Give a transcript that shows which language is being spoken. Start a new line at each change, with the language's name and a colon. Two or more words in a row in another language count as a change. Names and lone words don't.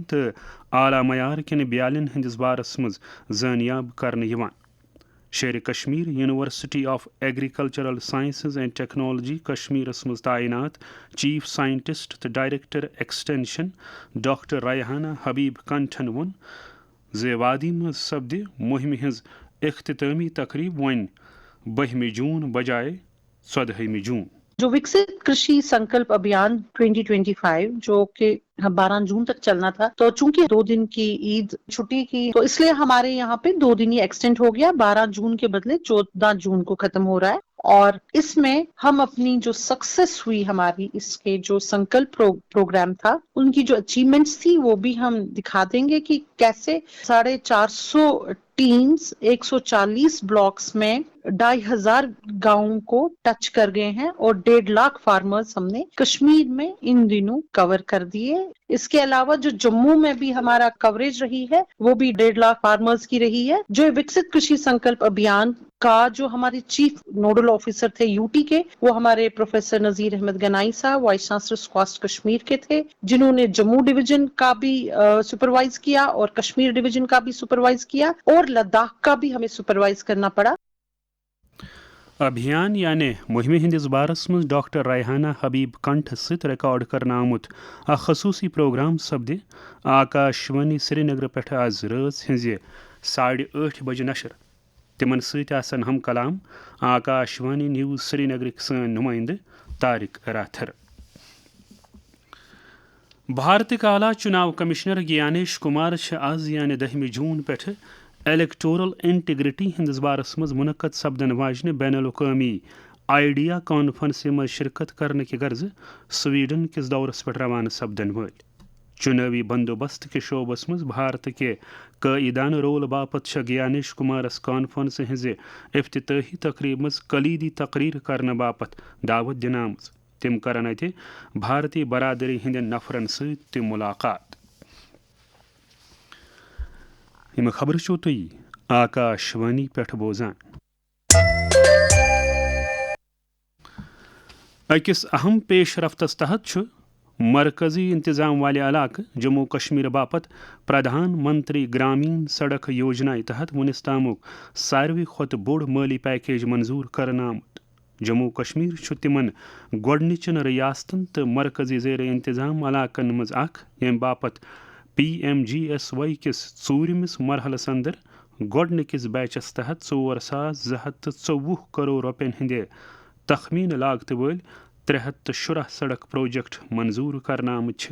Kashmiri: تو اعلی معیار کن بیالن ہندس بارس مز زانیاب کرنے شیر کشمیر یونیورسٹی آف ایگریکلچرل سائنسز اینڈ ٹیکنالوجی کشمیرس مز تعینات
English: chief scientist
Kashmiri: تو
English: director extension
Kashmiri: ڈاکٹر ریحانہ حبیب کنٹھن وون وادی مز سپد مہم ہز اختتامی تقریب 12 جون بجائے 14 جون
Urdu: جو وکست کرشی سنکلپ ابھیان 2025 جو کہ 12 جون تک چلنا تھا تو چونکہ 2 دن کی عید چھٹی کی تو اس لیے ہمارے یہاں پہ 2 دن ہی ایکسٹینڈ ہو گیا 12 جون کے بدلے 14 جون کو ختم ہو رہا ہے اور اس میں ہم اپنی جو سکسیس ہوئی ہماری اس کے جو سنکلپ پروگرام تھا ان کی جو اچیومنٹس تھی وہ بھی ہم دکھا دیں گے کہ کیسے 450 ٹیمز 140 بلاکس میں 2500 گاؤں کو ٹچ کر گئے ہیں اور 1.5 لاکھ فارمرز ہم نے کشمیر میں ان دنوں کور کر دیے. اس کے علاوہ جو جموں میں بھی ہمارا کوریج رہی ہے وہ بھی 1.5 لاکھ فارمرز کی رہی ہے. جو وکست کرشی سنکلپ ابھیان کا جو ہمارے
English: chief nodal officer
Urdu: تھے یو ٹی کے وہ ہمارے پروفیسر نذیر احمد گنائی صاحب
English: vice chancellor
Urdu: سکاسٹ کشمیر کے تھے جنہوں نے جموں ڈویژن کا بھی سپروائز کیا اور کشمیر ڈویژن کا بھی سپروائز کیا اور لداخ کا بھی ہمیں سپروائز کرنا پڑا.
Kashmiri: ابھیان یعنی مہم ہندس بارس مز ڈاکٹر ریحانہ حبیب کنٹھ ست ریکارڈ کرنا آمت اخ خصوصی پروگرام سپد آکاشوانی سری نگر پہ آز رات ہز 8:30 بجے نشر. تمن ست آسن ہم کلام آکاشوانی نیوز سری نگرک سن نمائندہ طارق راتھر. بھارتک اعلی چناو کمشنر گیانیش کمار آز یعنی 10 جون پہ
English: electoral integrity
Kashmiri: ہندس بارس مز منعقد سپدن واجنہ بین الاقوامی آئیڈیا کانفرنس
Urdu: میں شرکت کرنے کی غرض
Kashmiri: سویڈن کس دورس پہ روانہ سپدن ول چناوی بندوبست کے شعبس مز بھارت کے قائدانہ رول باپت گیانیش کمارس کانفرنس ہز افتتاحی تقریب مز کلیدی تقریر کرنے باپت دعوت دن آمز تم کرن اتہ بھارتی برادری ہندین نفرن ست تہ ملاقات. یم خبر چھو تھی آکاش وانی پہ بوزان. اکس اہم پیش رفتس تحت مرکزی انتظام والے علاقہ جموں کشمیر باپت پردھان منتری گرامین سڑک یوجنا تحت ونس تامک ساروی کھت بوڑ مالی پیکیج منظور کرنا آمت. جموں کشمیر تمن گۄڈنچن ریاستن تو مرکزی زیر انتظام علاقن مز اخ یم باپت PMGSY کس ژوٗرمس مرحلس اندر گۄڈنکس بیچس تحت 4,224 کروڑ رۄپین ہندِ تخمین لاگت ول 316 سڑک پروجیکٹ منظور کرنا آمت.